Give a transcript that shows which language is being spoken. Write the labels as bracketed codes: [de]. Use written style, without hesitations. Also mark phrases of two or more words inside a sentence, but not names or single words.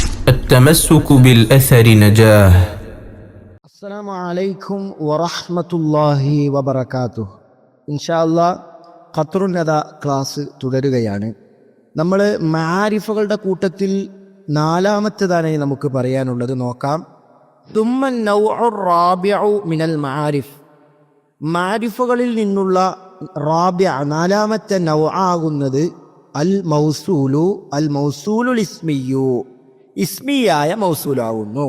[ar] التمسك بالأثر نجاه. السلام عليكم ورحمة الله وبركاته. [ml] ഇൻഷാല്ലാ ഖത്റുന്നത ക്ലാസ് തുടരുകയാണ്. നമ്മൾ മആരിഫുകളുടെ കൂട്ടത്തിൽ നാലാമത്തേതാണ് നമുക്ക് പറയാനുള്ളത്. നോക്കാം. [ar] ثم النوع الرابع من المعارف, [ml] മആരിഫുകളിൽ നിന്നുള്ള റാബിഅ നാലാമത്തെ നൗആകുന്നത് [ar] الموصول الاسمي, [ml] ഇസ്മിയായ മൗസൂലാവുന്നു.